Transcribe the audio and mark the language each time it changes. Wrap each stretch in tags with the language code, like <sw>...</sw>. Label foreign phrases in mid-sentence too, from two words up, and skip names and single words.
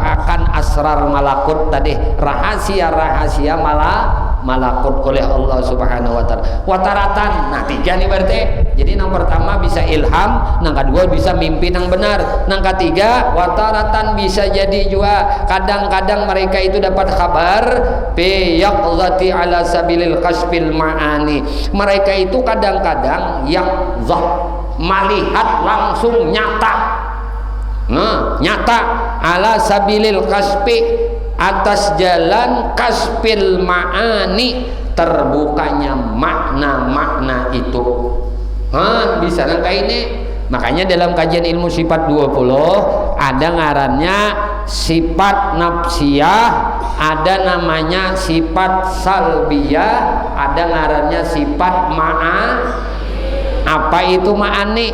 <bjn>akan</bjn> <ar>أسرار ملكوت</ar> <bjn>tadi rahasia-rahasia malakut oleh Allah</bjn> <ar>سبحانه وتعالى</ar> <bjn>wataratan nah tiga nih berarti jadi nang pertama bisa ilham nang kedua bisa mimpi nang benar nang ketiga wataratan bisa jadi juga kadang-kadang mereka itu dapat kabar</bjn> <ar>بيقظة على سبيل كسب المعاني</ar> <bjn>mereka itu kadang-kadang yaqzah melihat langsung nyata nyata</bjn> <ar>على سبيل الكسب</ar> <bjn>atas jalan</bjn> <ar>كسب المعاني</ar> <bjn>terbukanya makna-makna itu bisa nangka ini makanya dalam kajian ilmu sifat 20 ada ngarannya sifat nafsiyah, ada namanya sifat salbiyah, ada ngarannya sifat apa itu ma'ani?</bjn>